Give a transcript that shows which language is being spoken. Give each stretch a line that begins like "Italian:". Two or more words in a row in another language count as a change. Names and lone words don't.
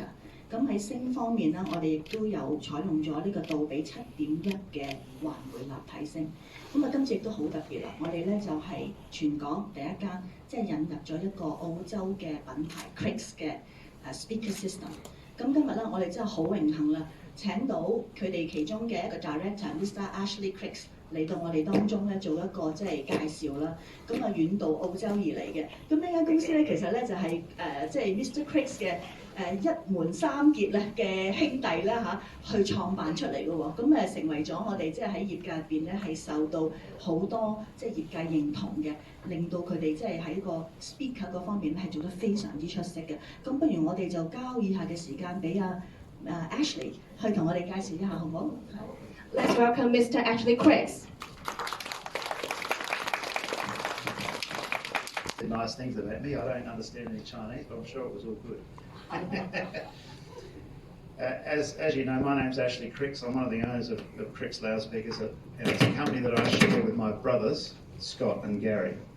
Cantonese: 咁喺聲方面咧，我哋亦都有採用咗呢個杜比7.1嘅環迴立體聲。咁啊，今次亦都好特別啦，我哋咧就係全港第一間即係引入咗一個澳洲嘅品牌 Crix 嘅
English: speaker system。
Cantonese: 咁今日咧，我哋真係好榮幸啦！請到佢哋其中嘅一個 director，Mr. Ashley Cricks 嚟到我哋當中咧做一個即係介紹啦。咁啊遠到澳洲而嚟嘅。咁呢間公司咧其實咧就係即係 Mr. Cricks 嘅一門三傑咧嘅兄弟啦去創辦出嚟嘅喎。咁成為咗我哋即係喺業界入邊咧係受到好多即係業界認同嘅，令到佢哋即係喺個 speaker 嗰方面咧係做得非常之出色嘅。咁不如我哋就交以下嘅時間俾Ashley 去同我哋介紹一下，好唔好？
English: Let's welcome Mr. Ashley Cricks. The nice things about me. I don't understand any Chinese, but I'm sure it was all good. As you know, my name's Ashley Cricks. I'm one of the owners of Cricks Loudspeakers, and it's a company that I share with my brothers, Scott and Gary.